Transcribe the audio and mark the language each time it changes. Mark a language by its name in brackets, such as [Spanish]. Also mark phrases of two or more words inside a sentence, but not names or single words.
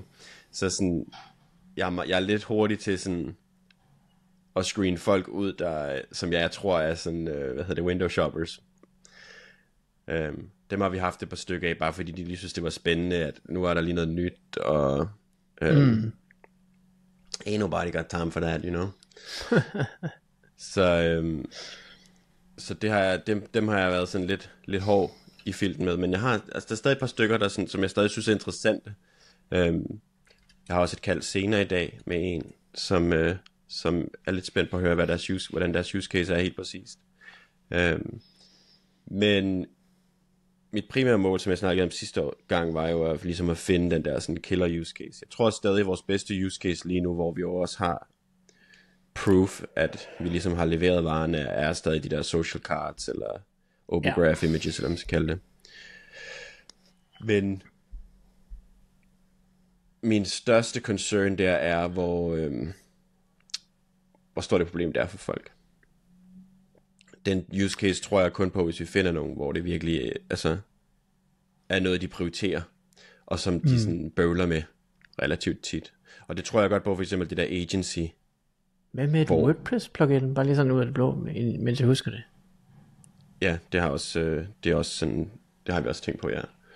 [Danish] Så sådan, jeg er lidt hurtig til sådan at screen folk ud, der, som jeg tror er sådan, [English] window shoppers. [Danish] Dem har vi haft et par stykker af, bare fordi de lige synes, det var spændende, at nu er der lige noget nyt, og [English] ain't nobody got time for that, you know. [Danish] Så det har jeg, dem har jeg været sådan lidt hård i filten med, men jeg har, altså der er stadig et par stykker, der sådan, som jeg stadig synes er interessante. Jeg har også et kald senere i dag med en, som er lidt spændt på at høre, hvordan deres [English] use case [Danish] er helt præcist. Men mit primære mål, som jeg snakkede om sidste gang, var jo ligesom at finde den der sådan [English] killer use case. [Danish] Jeg tror stadig, vores bedste [English] use case [Danish] lige nu, hvor vi jo også har proof, at vi ligesom har leveret varerne, er stadig de der [English] social cards, [Danish] eller [English] open graph images, [Danish] eller hvad man skal kalde det. Men min største concern der er, hvor stort det problem det er for folk. Den [English] use case [Danish] tror jeg kun på, hvis vi finder nogen, hvor det virkelig er noget, de prioriterer, og som de sådan bøvler med relativt tit. Og det tror jeg godt på, for eksempel det der agency. Hvad med et WordPress plugin? Bare lige sådan ud af det blå, mens jeg husker det. Ja, det har også, det er også sådan, det har vi også tænkt på, ja.